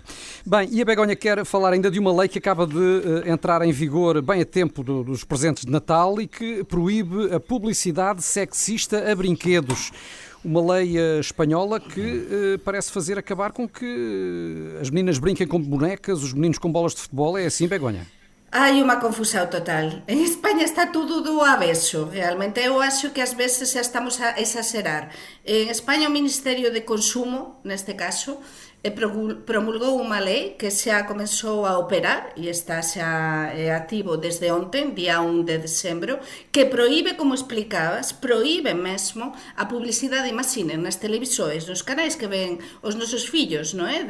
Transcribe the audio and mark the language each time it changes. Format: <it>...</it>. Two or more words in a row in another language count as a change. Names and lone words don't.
<pt>Bem, e a Begonha quer falar ainda de uma lei que acaba de entrar em vigor bem a tempo dos presentes de Natal e que proíbe a publicidade sexista a brinquedos. Uma lei espanhola que parece fazer acabar com que as meninas brinquem com bonecas, os meninos com bolas de futebol. É assim, Begonha?</pt> <gl>Hai unha confusão total. En España está tudo do avesso, realmente. Eu acho que ás veces xa estamos a exagerar. En España o Ministerio de Consumo, neste caso, promulgou unha lei que xa comenzou a operar e está xa activo desde ontem, día 1 de decembro, que proíbe, como explicabas, proíbe mesmo a publicidade, imaginen, nas televisores, nos canais que ven os nosos fillos, non é?</gl>